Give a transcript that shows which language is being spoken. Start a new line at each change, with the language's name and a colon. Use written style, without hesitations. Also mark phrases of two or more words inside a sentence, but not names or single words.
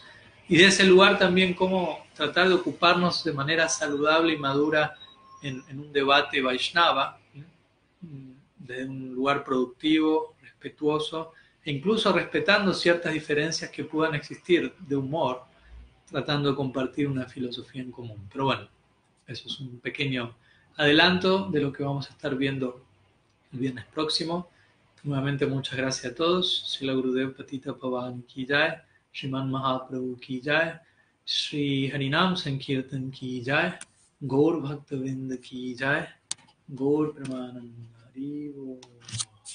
Spanish: Y de ese lugar también cómo tratar de ocuparnos de manera saludable y madura en un debate Vaishnava, de un lugar productivo, respetuoso, e incluso respetando ciertas diferencias que puedan existir de humor, tratando de compartir una filosofía en común. Pero bueno, eso es un pequeño adelanto de lo que vamos a estar viendo el viernes próximo. Nuevamente muchas gracias a todos. Srila Gurudev Patita Pavan Ki Jai, Shriman Mahaprabhu Ki Jai, Shri Harinam Sankirtan Ki Jai, Gaur Bhaktavinda Ki Jai, Gaur Pramananda Hari Bol.